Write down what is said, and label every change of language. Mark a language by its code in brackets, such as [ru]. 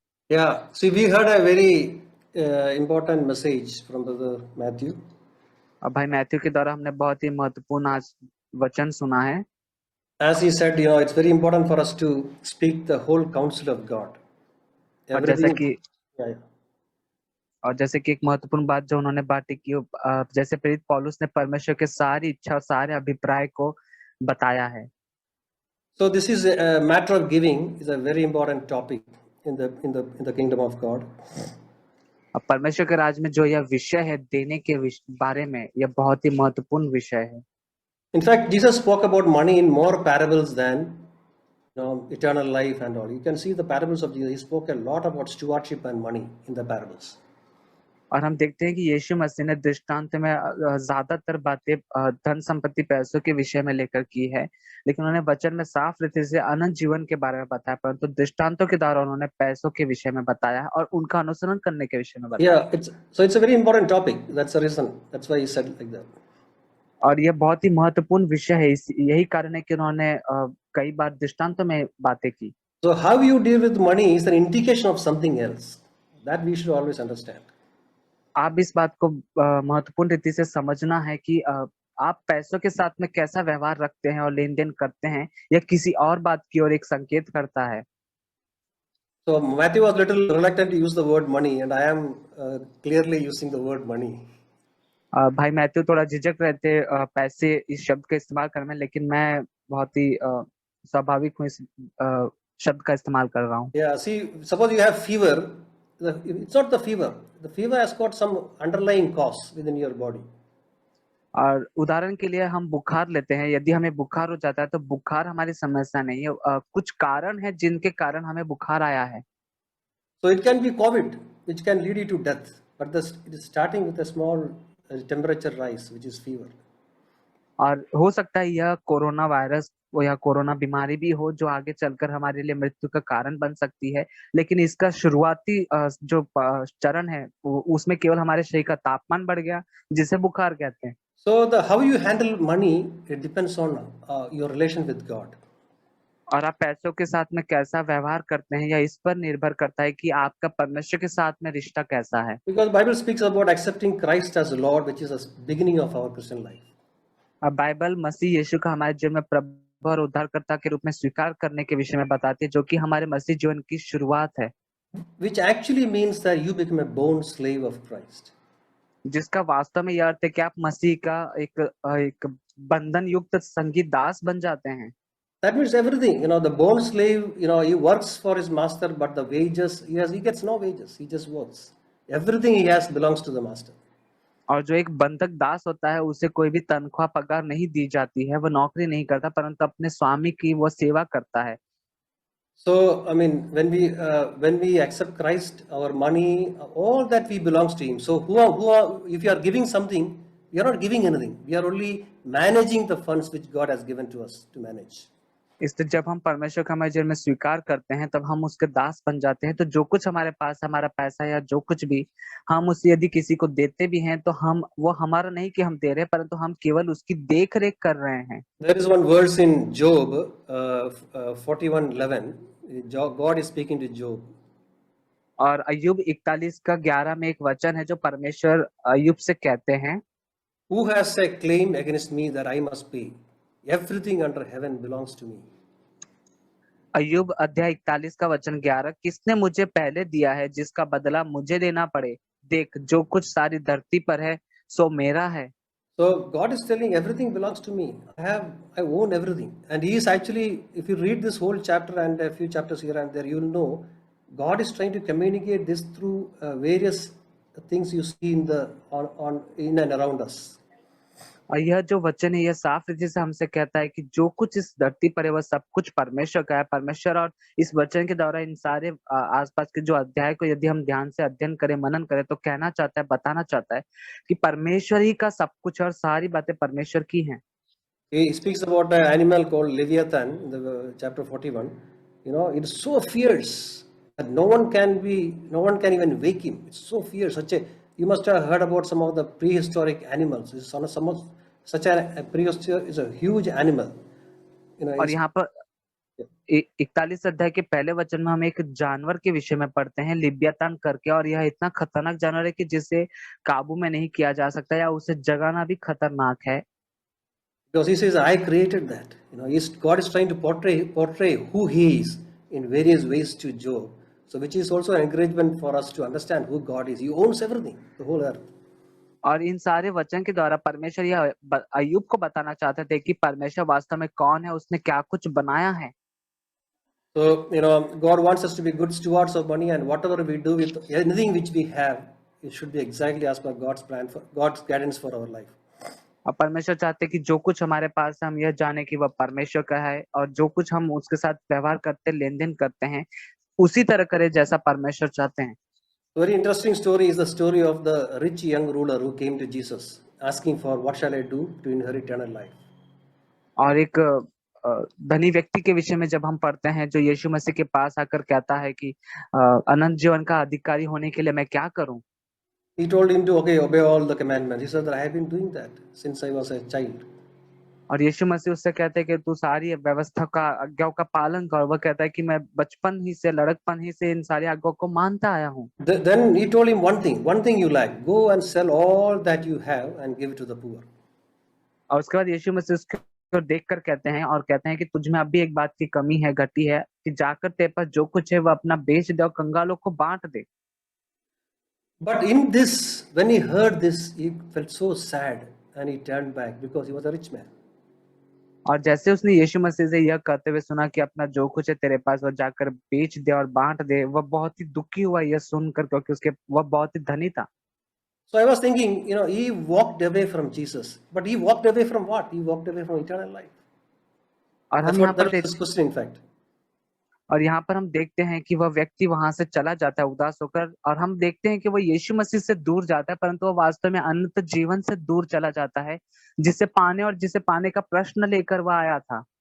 [en] Yeah, see, we heard a very important message from Brother Matthew. [hi] और भाई Matthew के द्वारा हमने बहुत ही महत्वपूर्ण आज वचन सुना है। [en] As he said, it's very important for us to speak the whole counsel of God. [hi] और जैसा [en] Everything. [hi] कि [en] Yeah, yeah. [hi] और जैसे कि एक महत्वपूर्ण बात जो उन्होंने बातें की, जैसे प्रेरित पौलुस ने परमेश्वर के सारी इच्छा और सारे अभिप्राय को बताया है। [en] So this is a matter of giving is a very important topic in the kingdom of God. [hi] अब परमेश्वर के राज में जो यह विषय है देने के बारे में, यह बहुत ही महत्वपूर्ण विषय है। [en] In fact, Jesus spoke about money in more parables than eternal life and all. You can see the parables of Jesus. He spoke a lot about stewardship and money in the parables. [hi] और हम देखते हैं कि यीशु मसीह ने दृष्टांत में ज्यादातर बातें धन संपत्ति पैसों के विषय में लेकर की है, लेकिन उन्होंने वचन में साफ रीति से अनंत जीवन के बारे में बताया, परंतु दृष्टांतों के द्वारा उन्होंने पैसों के विषय में बताया और उनका अनुसरण करने के विषय में बताया। [en] Yeah, it's a very important topic. That's the reason. That's why he said like that. [hi] और यह बहुत ही महत्वपूर्ण विषय है, यही कारण है कि उन्होंने कई बार दृष्टांतों में बातें की। [en] So how you deal with money is an indication of something else. That we should always understand. [hi] आप इस बात को महत्वपूर्ण रीति से समझना है कि आप पैसों के साथ में कैसा व्यवहार रखते हैं और लेन देन करते हैं, यह किसी और बात की ओर एक संकेत करता है। [en] So Matthew was little reluctant to use the word money, and I am clearly using the word money. [hi] भाई मैथ्यू थोड़ा झिझक रहे थे पैसे इस शब्द का इस्तेमाल करने में, लेकिन मैं बहुत ही स्वाभाविक हूँ इस शब्द का इस्तेमाल कर रहा हूँ। [en] Yeah, see, suppose you have fever. It's not the fever. The fever has got some underlying cause within your body. [hi] और उदाहरण के लिए हम बुखार लेते हैं, यदि हमें बुखार हो जाता है तो बुखार हमारी समस्या नहीं है, कुछ कारण है जिनके कारण हमें बुखार आया है। [en] So it can be COVID, which can lead you to death, but it is starting with a small temperature rise, which is fever. [hi] और हो सकता है यह कोरोना वायरस या कोरोना बीमारी भी हो जो आगे चलकर हमारे लिए मृत्यु का कारण बन सकती है, लेकिन इसका शुरुआती जो चरण है उसमें केवल हमारे शरीर का तापमान बढ़ गया, जिसे बुखार कहते हैं। [en] So how you handle money, it depends on your relation with God. [hi] और आप पैसों के साथ में कैसा व्यवहार करते हैं, या इस पर निर्भर करता है कि आपका परमेश्वर के साथ में रिश्ता कैसा है। [en] Because Bible speaks about accepting Christ as Lord, which is the beginning of our Christian life. [hi] अब बाइबल मसीह यीशु का हमारे जीवन में प्रभु और उद्धारकर्ता के रूप में स्वीकार करने के विषय में बताती है, जो कि हमारे मसीह जीवन की शुरुआत है। [en] Which actually means that you become a born slave of Christ. [hi] जिसका वास्तव में यह अर्थ है कि आप मसीह का एक बंधन युक्त संगीत दास बन जाते हैं। [en] That means everything. The born slave, he works for his master, but the wages, he gets no wages. He just works. Everything he has belongs to the master. [hi] और जो एक बंधक दास होता है उसे कोई भी तनख्वाह पगार नहीं दी जाती है, वो नौकरी नहीं करता, परंतु अपने स्वामी की वो सेवा करता है। [en] So I mean, when we accept Christ, our money, all that we belongs to Him. So if you are giving something, you are not giving anything. We are only managing the funds which God has given to us to manage. [hi] इसलिए जब हम परमेश्वर का हमारे जीवन में स्वीकार करते हैं तब हम उसके दास बन जाते हैं। तो जो कुछ हमारे पास हमारा पैसा या जो कुछ भी हम उसे यदि किसी को देते भी हैं तो हम वो हमारा नहीं कि हम दे रहे हैं, परंतु हम केवल उसकी देख रेख कर रहे हैं। [en] There is one verse in Job 41:11. God is speaking to Job. [hi] और अय्यूब 41 का 11 में एक वचन है जो परमेश्वर अय्यूब से कहते हैं, [en] Who has a claim against me that I must pay? Everything under heaven belongs to me. [hi] अय्यूब अध्याय 41 का वचन 11, किसने मुझे पहले दिया है जिसका बदला मुझे देना पड़े? देख, जो कुछ सारी धरती पर है सो मेरा है। [en] So God is telling everything belongs to me. I own everything. And He is actually, if you read this whole chapter and a few chapters here and there, you will know God is trying to communicate this through various things you see in and around us. [hi] और यह जो वचन है यह साफ रीति से हमसे कहता है कि जो कुछ इस धरती पर है वह सब कुछ परमेश्वर का है। परमेश्वर और इस वचन के द्वारा इन सारे आसपास के जो अध्याय को यदि हम ध्यान से अध्ययन करें, मनन करें, तो कहना चाहता है, बताना चाहता है कि परमेश्वर ही का सब कुछ और सारी बातें परमेश्वर की हैं। [en] He speaks about an animal called Leviathan in the chapter 41. It is so fierce that no one can even wake him. It's so fierce. You must have heard about some of the prehistoric animals. Such a prehistoric is a huge animal. [hi] और यहाँ पर [en] Yeah. [hi] 41 अध्याय के पहले वचन में हम एक जानवर के विषय में पढ़ते हैं लिव्यातान करके, और यह इतना खतरनाक जानवर है कि जिसे काबू में नहीं किया जा सकता या उसे जगाना भी खतरनाक है। [en] Because he says, I created that. God is trying to portray who he is in various ways to Job. So, which is also an encouragement for us to understand who God is. He owns everything, the whole earth. [hi] और इन सारे वचन के द्वारा परमेश्वर यह अय्यूब को बताना चाहते थे कि परमेश्वर वास्तव में कौन है, उसने क्या कुछ बनाया है। [en] So, God wants us to be good stewards of money, and whatever we do with anything which we have, it should be exactly as per God's plan, for God's guidance for our life. [hi] और परमेश्वर चाहते कि जो कुछ हमारे पास है हम यह जाने कि वह परमेश्वर का है, और जो कुछ हम उसके साथ व्यवहार करते, लेन देन करते हैं, उसी तरह करे जैसा परमेश्वर चाहते हैं। [en] Very interesting story is the story of the rich young ruler who came to Jesus asking for what shall I do to inherit eternal life. [hi] और एक धनी व्यक्ति के विषय में जब हम पढ़ते हैं जो यीशु मसीह के पास आकर कहता है कि अनंत जीवन का अधिकारी होने के लिए मैं क्या करूं। [en] He told him to obey all the commandments. He said that I have been doing that since I was a child. [hi] और यीशु मसीह उससे कहते हैं कि तू सारी व्यवस्था का आज्ञाओं का पालन कर। वह कहता है कि मैं बचपन ही से, लड़कपन ही से इन सारी आज्ञाओं को मानता आया हूँ। [en] Then he told him one thing you lack. Go and sell all that you have and give it to the poor. [hi] और उसके बाद यीशु मसीह उसको देखकर कहते हैं और कहते हैं कि तुझ में अभी एक बात की कमी है, घटी है, कि जाकर तेरे पास जो कुछ है वह अपना बेच दे और कंगालों को बांट दे। [en] But in this, when he heard this, he felt so sad and he turned back because he was a rich man. [hi] और जैसे उसने यीशु मसीह से यह कहते हुए सुना कि अपना जो कुछ है तेरे पास वह जाकर बेच दे और बांट दे, वह बहुत ही दुखी हुआ यह सुनकर, क्योंकि उसके वह बहुत ही धनी था। [en] So I was thinking, he walked away from Jesus, but he walked away from what? He walked away from eternal life. [hi] और [en] That's [hi] हम यहाँ [en] what that [hi] पर [en] was his question, in fact. [hi] और यहाँ पर हम देखते हैं कि वह व्यक्ति वहां से चला जाता है उदास होकर, और हम देखते हैं कि वह यीशु मसीह से दूर जाता है, परंतु वह वास्तव में अनंत जीवन से दूर चला जाता है, जिसे पाने का प्रश्न लेकर वह आया था।